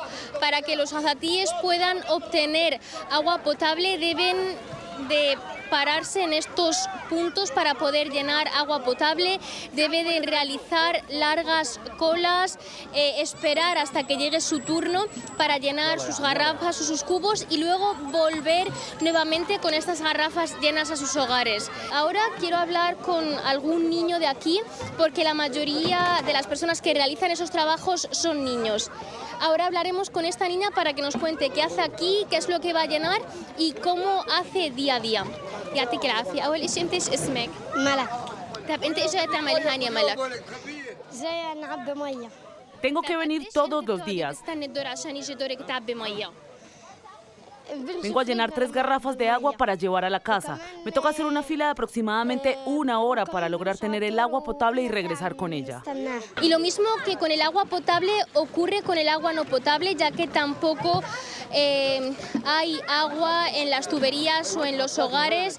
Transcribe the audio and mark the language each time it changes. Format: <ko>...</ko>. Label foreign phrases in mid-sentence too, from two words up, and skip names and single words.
<es>Para que los gazatíes puedan obtener agua potable deben de pararse en estos puntos para poder llenar agua potable, debe de realizar largas colas, esperar hasta que llegue su turno para llenar sus garrafas o sus cubos y luego volver nuevamente con estas garrafas llenas a sus hogares. Ahora quiero hablar con algún niño de aquí porque la mayoría de las personas que realizan esos trabajos son niños. Ahora hablaremos con esta niña para que nos cuente qué hace aquí, qué es lo que va a llenar y cómo hace día a día.</es> <ar>يعطيك العافية. أول شيء أنت إيش اسمك؟ ملك. طب أنت إيش جاي تعمل هون يا ملك؟ جاي نعبي مية.</ar> <es>Tengo que venir todos los días.</es> <ar>استني الدور عشان يجي دورك تعبي مية.</ar> <es>Vengo a llenar 3 garrafas de agua para llevar a la casa. Me toca hacer una fila de aproximadamente 1 hora para lograr tener el agua potable y regresar con ella. Y lo mismo que con el agua potable ocurre con el agua no potable, ya que tampoco hay agua en las tuberías o en los hogares.</es>